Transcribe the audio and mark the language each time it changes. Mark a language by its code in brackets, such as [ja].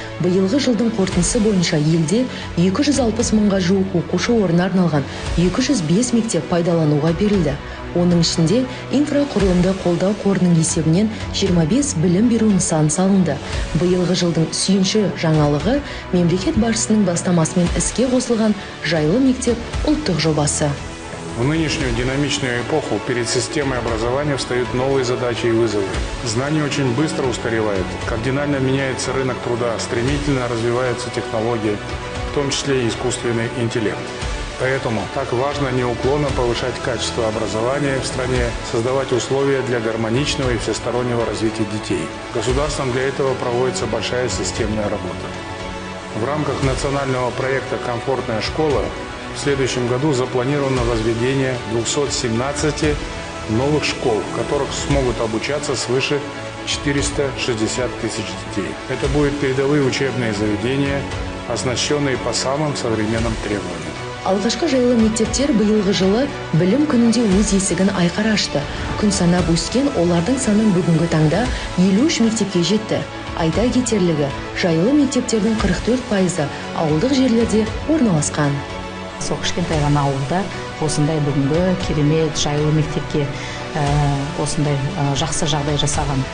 [kk] Биылғы жылдың қорытындысы бойынша елде 260 мыңға жуық оқушы орны арналған 205 мектеп пайдалануға берілді. Оның ішінде инфрақұрылымды қолдау қорының есебінен 25 білім беру нысан салынды. Биылғы жылдың сүйінші жаңалығы мемлекет басшысының бастамасымен іске қосылған жайлы мектеп ұлттық жобасы. [ru] В нынешнюю динамичную эпоху перед системой образования встают новые задачи и вызовы. Знания очень быстро устаревают, кардинально меняется рынок труда, стремительно развиваются технологии, в том числе и искусственный интеллект. Поэтому так важно неуклонно повышать качество образования в стране, создавать условия для гармоничного и всестороннего развития детей. Государством для этого проводится большая системная работа. В рамках национального проекта «Комфортная школа» в следующем году запланировано возведение 217 новых школ, в которых смогут обучаться свыше 460 тысяч детей. Это будут передовые учебные заведения, оснащенные по самым современным требованиям. [kk] Алғашқы жайлы мектептер биылғы жылы білім күнінде өз есігін айқара ашты. Күн санап өскен олардың санын бүгінгі таңда 53 мектепке жетті. Айта кетерлігі, жайлы мектептердің 44% ауылдық жерлерде орналасқан. Сол кішкентай ғана ауылда осындай бүгінгі керемет жайлы мектепке осындай жақсы жағдай жасаған.